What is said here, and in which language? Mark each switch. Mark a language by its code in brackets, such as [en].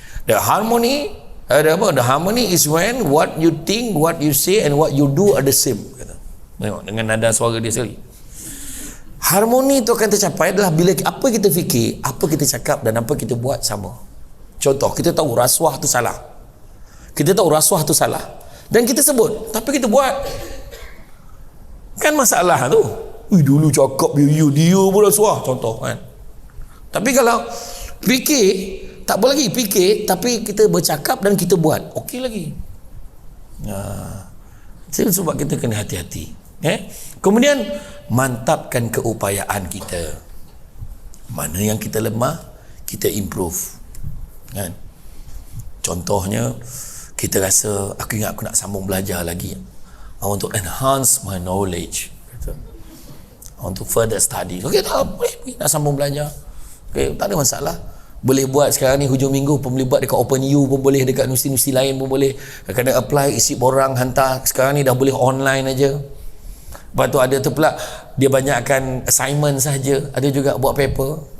[en] The harmony is when what you think, what you say and what you do are the same. [ms] Kata. Dengan nada suara dia sendiri. Harmoni itu akan tercapai adalah bila apa kita fikir, apa kita cakap dan apa kita buat sama. Contoh, kita tahu rasuah tu salah. Kita tahu rasuah tu salah. Dan kita sebut, tapi kita buat. Kan masalah tu. Dulu cakap dia pun rasuah. Contoh kan. Tapi kalau fikir, tak boleh lagi fikir, tapi kita bercakap dan kita buat. Okey lagi. Sebab kita kena hati-hati. Kemudian mantapkan keupayaan kita. Mana yang kita lemah, kita improve. Kan? Contohnya, kita rasa aku ingat aku nak sambung belajar lagi. [en] I want to enhance my knowledge. I want to further study. [ms] Okey, tak boleh nak sambung belajar. Okey, tak ada masalah. Boleh buat sekarang ni hujung minggu pun boleh buat dekat OpenU pun boleh, dekat universiti-universiti lain pun boleh. Kadang-kadang apply, isi borang, hantar. Sekarang ni dah boleh online aja. Lepas tu ada tu pula dia banyakkan assignment saja, ada juga buat paper.